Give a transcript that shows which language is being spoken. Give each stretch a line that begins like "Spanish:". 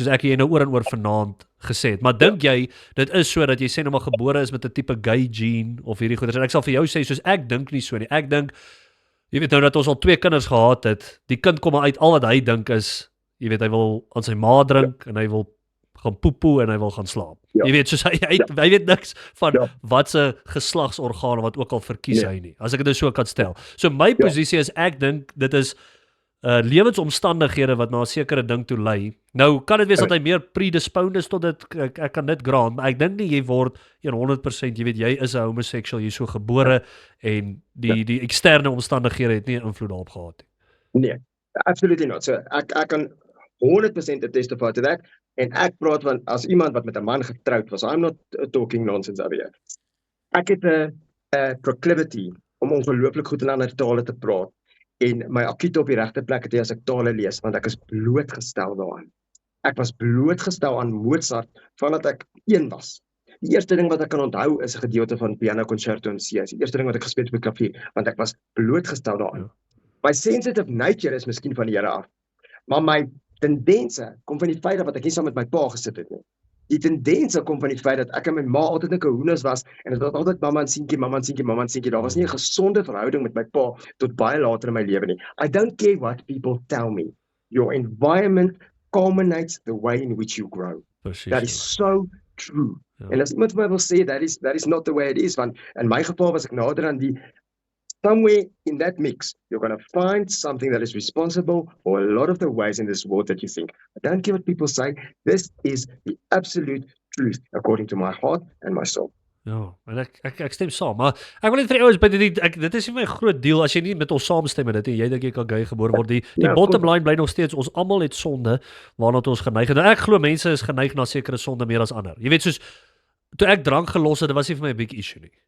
Afrikaans: Soos ek jy nou oor en oor vanaand gesê het. Maar dink jy dit is so dat jy sê nou maar gebore is met 'n tipe gay gene of hierdie goeders? En ek sal vir jou sê soos ek dink nie so nie. Ek dink jy weet nou dat ons al 2 kinders gehad het. Die kind kom uit al wat hy dink is, jy weet hy wil aan sy ma drink en hy wil gaan poepoe en hy wil gaan slaap. Ja. Jy weet soos hy weet niks van Ja. wat se geslagsorgane wat ook al verkies Nee. hy nie. As ek dit so kan stel. So my posisie is ek dink dit is lewensomstandighede wat na 'n sekere ding toe lei. Nou kan dit wees dat hy meer predisposed is tot dit, ek kan dit grant, maar ek dink nie jy word 100%, jy weet jy is 'n homoseksueel, jy's so gebore en die eksterne omstandighede het nie 'n invloed daarop gehad nie.
English: Nee, absolutely not. So
Afrikaans: ek kan
English: 100% testify to that.
Afrikaans: En ek praat van as iemand wat met 'n man getroud was.
English: I'm not talking nonsense over here.
Afrikaans: Ek het 'n proclivity om ongelooflik goed in ander tale te praat en my akute op die regte plek het as ek tale lees, want ek is blootgestel daaraan. Ek was blootgestel aan Mozart vandat ek 1 was. Die eerste ding wat ek kan onthou is 'n gedeelte van Piano Concerto in C. Die eerste ding wat ek gespeel het op die klavier, want ek was blootgestel daaraan. Ja.
English: My sensitive nature
Afrikaans: is miskien van die Here af, maar my tendense kom van die feit dat ek nie saam met my pa gesit het nie. Die tendense kom van die feit dat ek en my ma altyd 'n kahoenes was en dit was altyd mamma en seentjie, mamma en seentjie, mamma en seentjie. Daar was nie 'n gesonde verhouding met my pa tot baie later in my lewe nie.
English: I don't care what people tell me. Your environment culminates the way in which you grow.
Afrikaans: Presies.
English: That is so true.
Afrikaans: Ja. En as iemand vir my wil sê
English: that is not the way it is,
Afrikaans: want in my geval was ek nader aan die
English: somewhere in that mix, you're going to find something that is responsible for a lot of the ways in this world that you think. I don't care what people say. This is the absolute truth according to my heart and my soul.
Afrikaans: Ja, en ek stem saam, maar ek wil net vir die ouens by dit is nie my groot deel as jy nie met ons saamstem met dit en jy dink jy kan gay gebore word. Die bottom line bly nog steeds ons almal het sonde waarna ons geneig het. En ek glo mense is geneig na sekere sonde meer as ander. Jy weet soos toe ek drank gelos het, dit was nie vir my 'n big issue nie.